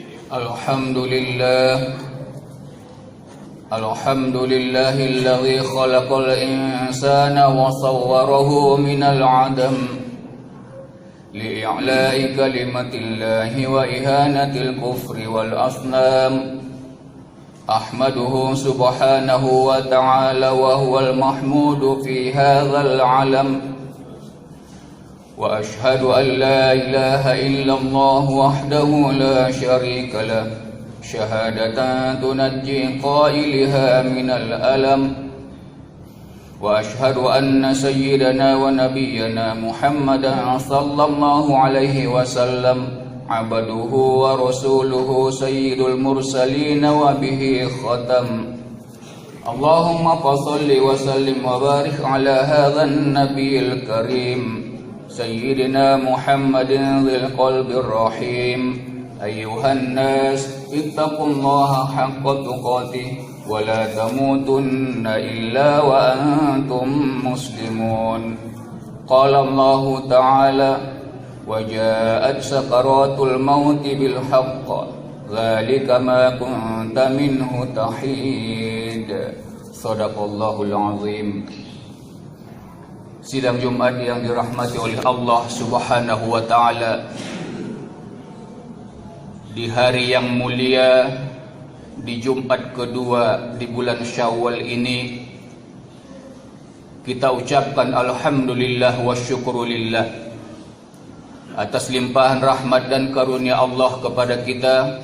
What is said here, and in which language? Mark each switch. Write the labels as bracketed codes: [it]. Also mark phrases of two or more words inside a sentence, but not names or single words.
[ar] الحمد لله الذي خلق الإنسان وصوره من العدم لإعلاء كلمة الله وإهانة الكفر والأصنام. أحمده سبحانه وتعالى وهو المحمود في هذا العالم. وأشهد أن لا إله إلا الله وحده لا شريك له شهادة تنجي قائلها من الألم. وأشهد أن سيدنا ونبينا محمدا صلى الله عليه وسلم عبده ورسوله سيد المرسلين وبه ختام. اللهم صل وسلم وبارك على هذا النبي الكريم سيدنا محمد ذي القلب الرحيم. أيها الناس اتقوا الله حق تقاته ولا تموتن إلا وأنتم مسلمون. قال الله تعالى وجاءت سكرة الموت بالحق ذلك ما كنت منه تحيد. صدق الله العظيم. [id] Sidang Jumat yang dirahmati oleh Allah [ar] سبحانه وتعالى, [id] di hari yang mulia, di Jumat kedua di bulan Syawal ini, kita ucapkan [ar] الحمد لله والشكر لله [id] atas limpahan rahmat dan karunia Allah kepada kita.